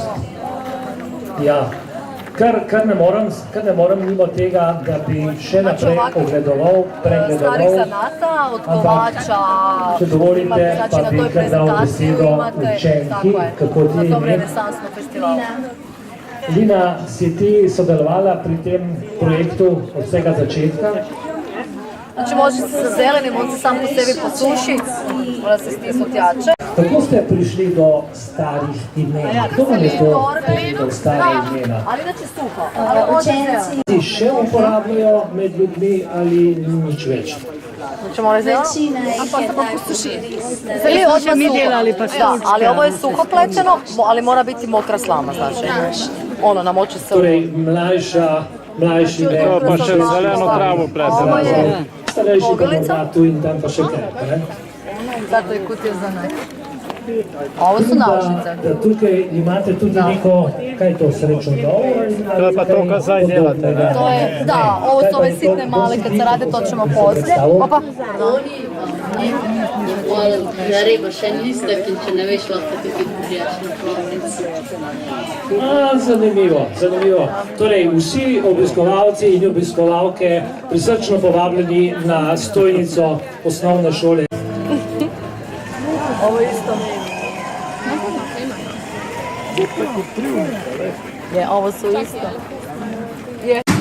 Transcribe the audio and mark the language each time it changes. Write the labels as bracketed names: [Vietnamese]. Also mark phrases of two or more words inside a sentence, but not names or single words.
[Slovenian] Ja, kar ne morem mimo tega, da bi še naprej pregledoval, ampak če dovolite, pa bi kar dal besedo učenki, kako ti ime. Lina, si ti sodelovala pri tem projektu od vsega začetka? [Croatian] Znači može se sa zelenim, on se sam po sebi posuši, mora se stisnuti jače. [Slovenian] Kako ste prišli do starih imen? Kdo vam je to do stara imena? [Croatian] Ali inače suho. [Slovenian] Učenci še uporabljajo med ljudmi ali nič več? [Croatian] Znači mora zeleno, a pa se pa posuši. Ili odmah suho. Da, ali ovo je suho plečeno, ali mora biti mokra slama, znači. Ono, namoči se. [Slovenian] Torej, mlajši ne. Pa še zeleno travo plete. Starejši pa tu in tam pa še kaj. [Croatian] Zato je kutija za naj. Ovo su naučnice. [Slovenian] Tukaj imate tudi neko, kaj je to, srečno dol? To je pa to, kad zdaj delate, ne? [Croatian] To je, da, ovo su ove sitne male, kad se rade, to ćemo poslije. Opa. [Slovenian] Nareba še listek in če ne veš, lahko tukaj prijaš na plovnici. Zanimivo. Torej, vsi obiskovalci in obiskovalke prisrčno povabljeni na stojnico osnovne šole. [Croatian] Ovo isto. Je, ovo su isto. [Slovenian] Je.